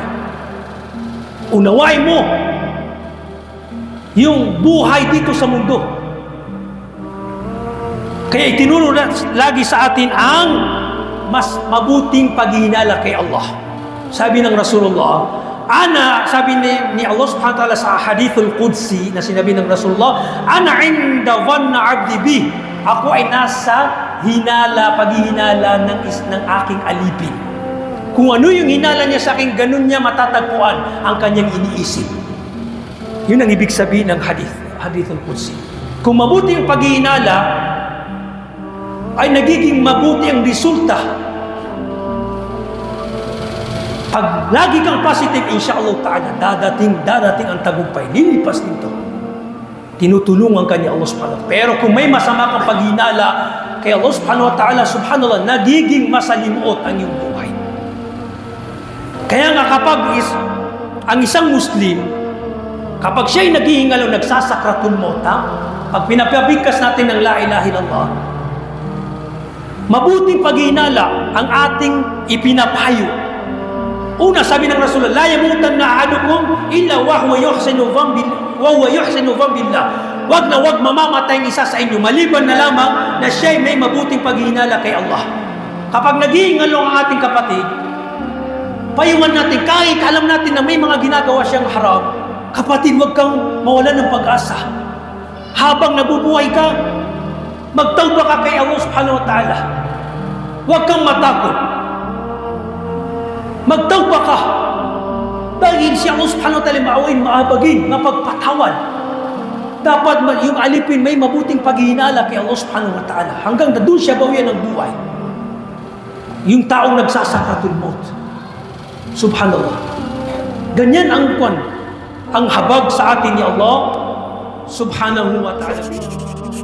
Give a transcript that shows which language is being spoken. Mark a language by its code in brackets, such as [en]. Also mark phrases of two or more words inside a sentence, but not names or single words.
[tl] Unawain mo yung buhay dito sa mundo. Kaya itinuro lagi sa atin ang mas mabuting paghihinala kay Allah. Sabi ng Rasulullah, sabi ni Allah [ar] سبحانه وتعالى [tl] sa [ar] الحديث القدسي [tl] na sinabi ng Rasulullah, [ar] أنا عند ظن عبدي بي. [tl] Ako ay nasa paghihinala ng aking alipin. Kung ano yung hinala niya sa akin, ganun niya matatagpuan ang kanyang iniisip. Yun ang ibig sabihin ng [ar] الحديث القدسي. [tl] Kung mabuti yung paghihinala, ay nagiging mabuti ang resulta. Pag lagi kang positive, [ar] إن شاء الله تعالى, [tl] dadating ang tagumpay. Lilipas dito. Tinutulungan ka ni Allah [ar] سبحانه وتعالى. [tl] Pero kung may masama kang paghinala kay Allah [ar] سبحانه وتعالى, [tl] subhanallah, nagiging masalimuot ang iyong buhay. Kaya nga kapag ang isang Muslim, kapag siya'y naghihingal o nagsasakratul mauta, pag pinapabigkas natin ng [ar] لا إله إلا الله, [tl] mabuting paghinala ang ating ipinapayo. Una, sabi ng Rasulullah, [ar] لا يموتن أحدكم إلا وهو يحسن الظن بالله. [tl] Wag na wag mamamatay ang isa sa inyo maliban na lamang na siya'y may mabuting paghinala kay Allah. Kapag naghihingal ang ating kapatid, payungan natin, kahit alam natin na may mga ginagawa siyang haram, kapatid, wag kang mawalan ng pag-asa. Habang nabubuhay ka, magtawba ka kay Allah [ar] سبحانه وتعالى. [tl] Huwag kang matakot. Magtawba ka. Dahil si Allah [ar] سبحانه وتعالى [tl] maawain, maabagin, mapagpatawan. Dapat yung alipin may mabuting paghihinala kay Allah [ar] سبحانه وتعالى. [tl] Hanggang na doon siya bawian ng buhay. Yung taong nagsasakratul maut. Subhanallah. Ganyan ang habag sa atin ni Allah [ar] سبحانه وتعالى.